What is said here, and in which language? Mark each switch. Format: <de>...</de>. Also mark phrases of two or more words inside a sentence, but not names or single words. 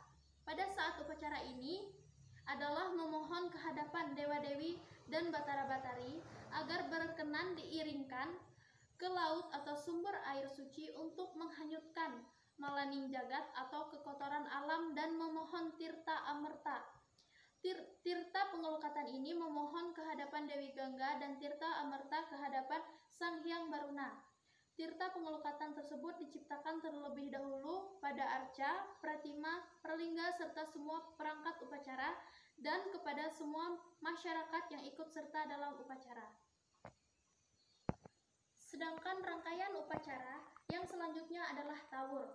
<id>Pada saat upacara ini adalah memohon kehadapan dewa-dewi dan batara-batari agar berkenan diiringkan ke laut atau sumber air suci untuk menghanyutkan malaning jagat atau kekotoran alam dan memohon tirta amerta. Tirta pengelukatan ini memohon kehadapan Dewi Gangga dan tirta amerta kehadapan Sang Hyang Baruna. Tirta pengelukatan tersebut diciptakan terlebih dahulu pada arca, pratima, perlingga, serta semua perangkat upacara dan kepada semua masyarakat yang ikut serta dalam upacara. Sedangkan rangkaian upacara yang selanjutnya adalah tawur.</id>